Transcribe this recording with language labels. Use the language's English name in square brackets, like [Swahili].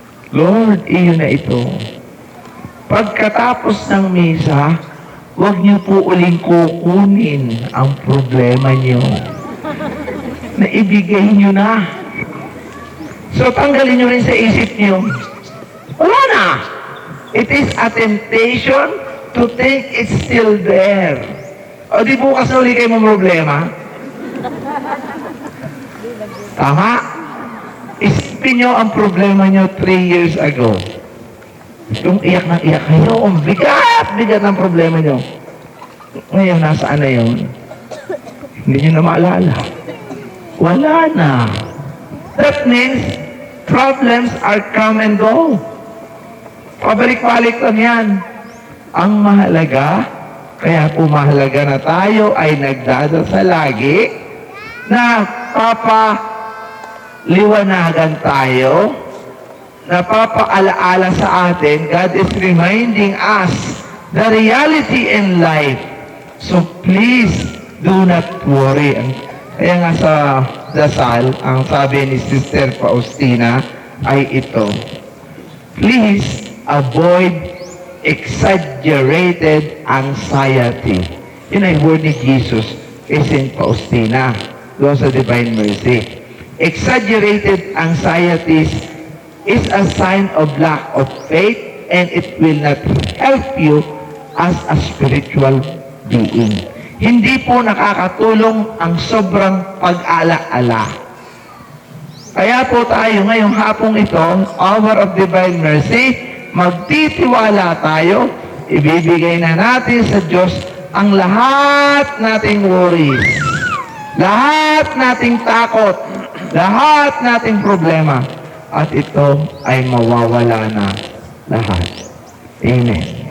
[Filipino] Lord, iyo na ito. Pagkatapos ng misa, huwag niyo po uling kukunin ang problema niyo. Na ibigay niyo na. So, tanggalin niyo rin sa isip niyo. Wala na. [English] It is temptation to think it's still there. [Filipino] O di bukas na uli kayo mong problema? Tama? Isipin nyo ang problema nyo 3 years ago. Yung iyak kayo, ang bigat ng problema nyo. Ngayon, nasaan na yun? Hindi nyo na maalala. Wala na. [English] That means, problems are come and go. [Filipino] Pabalik-balik lang yan. Ang mahalaga, kaya po mahalaga na tayo ay nagdadasal lagi na papaliwanagan tayo, na papaalaala sa atin. [English] God is reminding us the reality in life. So please do not worry. [Filipino] Kaya nga sa dasal, ang sabi ni Sister Faustina ay ito, [English] please avoid exaggerated anxiety. [Filipino] Yun ay word ni Jesus kay St. Faustina doon sa Divine Mercy. [English] Exaggerated anxieties is a sign of lack of faith and it will not help you as a spiritual being. [Filipino] Hindi po nakakatulong ang sobrang pag-ala-ala. Kaya po tayo ngayong hapong ito, Hour of Divine Mercy, magtitiwala tayo, ibibigay na natin sa Diyos ang lahat nating worries, lahat nating takot, lahat nating problema, at ito ay mawawala na lahat. Amen.